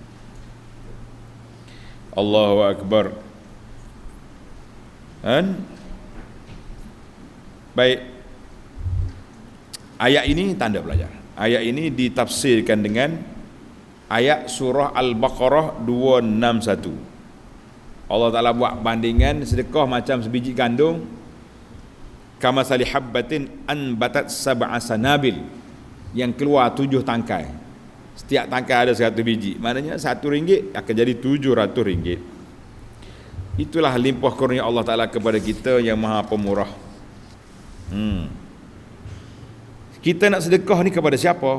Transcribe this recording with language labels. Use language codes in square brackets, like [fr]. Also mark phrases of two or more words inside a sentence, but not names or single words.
[ar] الله أكبر. Baik. [ms] Ayat ini tanda belajar. Ayat ini ditafsirkan dengan ayat surah Al-Baqarah 261. Allah Ta'ala buat bandingan sedekah macam sebiji gandum, [ar] كمثل حبة أنبتت سبع سنابل, [ms] yang keluar 7 tangkai. Setiap tangkai ada 100 biji. Maknanya RM1 akan jadi RM700. Itulah limpah kurnia Allah Ta'ala kepada kita yang maha pemurah. Kita nak sedekah ni kepada siapa?